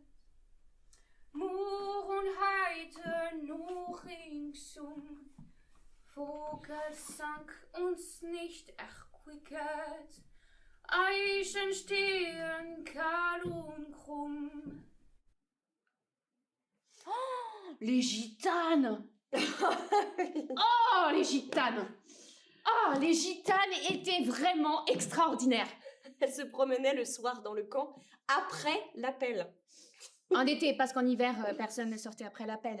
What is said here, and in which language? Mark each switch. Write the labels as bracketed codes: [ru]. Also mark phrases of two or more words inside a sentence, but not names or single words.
[de] Morgen heiter noch ringsum, Vogelsang uns nicht erquicket, Eichen stehen kahl und krumm. [fr] Oh, les gitanes! Oh, les gitanes! Oh, les gitanes étaient vraiment extraordinaires! Elles se promenaient le soir dans le camp après l'appel. En été, parce qu'en hiver, personne ne sortait après l'appel.